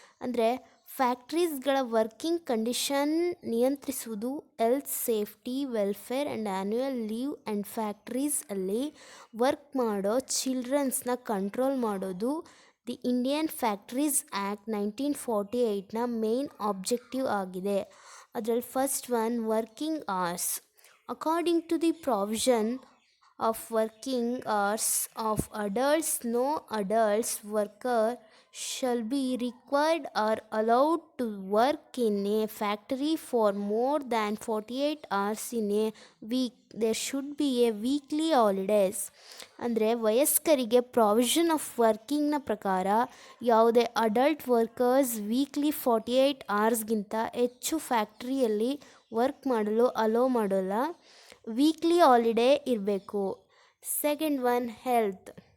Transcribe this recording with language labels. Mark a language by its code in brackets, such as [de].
[kn] ಅಂದರೆ ಫ್ಯಾಕ್ಟ್ರೀಸ್ಗಳ working condition ನಿಯಂತ್ರಿಸುವುದು, health, safety, welfare and annual leave and ಫ್ಯಾಕ್ಟ್ರೀಸಲ್ಲಿ work ಮಾಡೋ ಚಿಲ್ಡ್ರನ್ಸ್ನ control ಮಾಡೋದು the Indian factories act 1948ನ main objective ಆಗಿದೆ. [en] ಅದರಲ್ಲಿ first one, working hours. According to the provision of working hours of adults, no adult worker shall be required or allowed to work in a factory for more than 48 hours in a week. There should be a weekly holidays. [kn] ಅಂದರೆ ವಯಸ್ಕರಿಗೆ [en] provision of ವರ್ಕಿಂಗ್ನ [kn] ಪ್ರಕಾರ ಯಾವುದೇ adult workers weekly 48 ಅವರ್ಸ್ಗಿಂತ ಹೆಚ್ಚು ಫ್ಯಾಕ್ಟ್ರಿಯಲ್ಲಿ work ಮಾಡಲು hello ಮಾಡೋಲ್ಲ. Weekly holiday ಇರಬೇಕು. [en] Second one, health.